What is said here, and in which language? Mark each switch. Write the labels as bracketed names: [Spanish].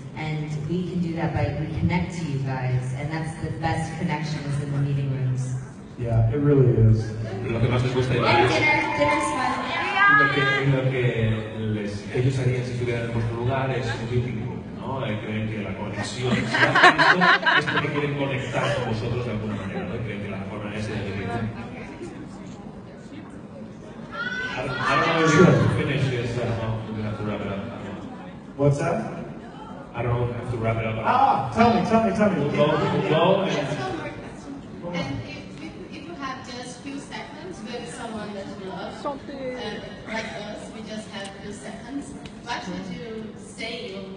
[English] And we can do that by, we connect to you guys, and that's the best connection is in the meeting rooms. Yeah, it really is. [Spanish] Lo que más les gusta [English] And dinner's fun. [Spanish] lo que ellos harían si estuvieran en vuestro lugar es un meeting room, ¿no? Creen que la conexión, si hacen esto, es porque quieren conectar con vosotros de alguna manera, ¿no? Creen que la forma es de meeting room. [English] I don't know if you have to finish this, I don't know if we have to wrap it up. What's that? I don't know if we have to wrap it up. Ah, tell me. We'll go and... Just one more question. And if you have just few seconds with someone that you love, like us, we just have few seconds, what would you say?